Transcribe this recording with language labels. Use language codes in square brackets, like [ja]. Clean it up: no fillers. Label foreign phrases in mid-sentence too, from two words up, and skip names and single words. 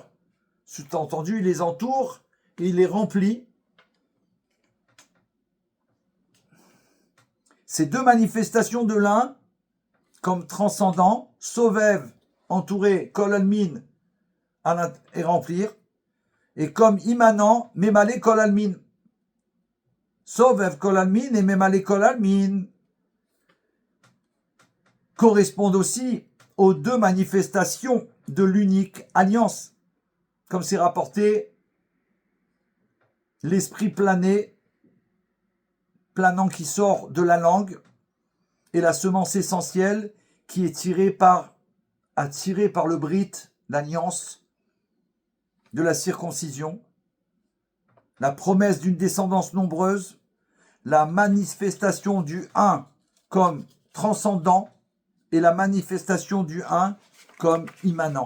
[fr] Sous-entendu, il les entoure et il les remplit. Ces 2 manifestations de l'un, comme transcendant, Sovev, entouré, [he] כל עלמין, [fr] et remplir, et comme immanent, [he] ממלא כל עלמין. סובב כל עלמין [fr] et [he] ממלא כל עלמין [fr] correspondent aussi aux 2 manifestations de l'unique alliance, comme c'est rapporté, l'esprit plané planant qui sort de la langue et la semence essentielle qui est tirée par le brit, l'alliance de la circoncision, la promesse d'une descendance nombreuse, la manifestation du un comme transcendant et la manifestation du un comme immanent.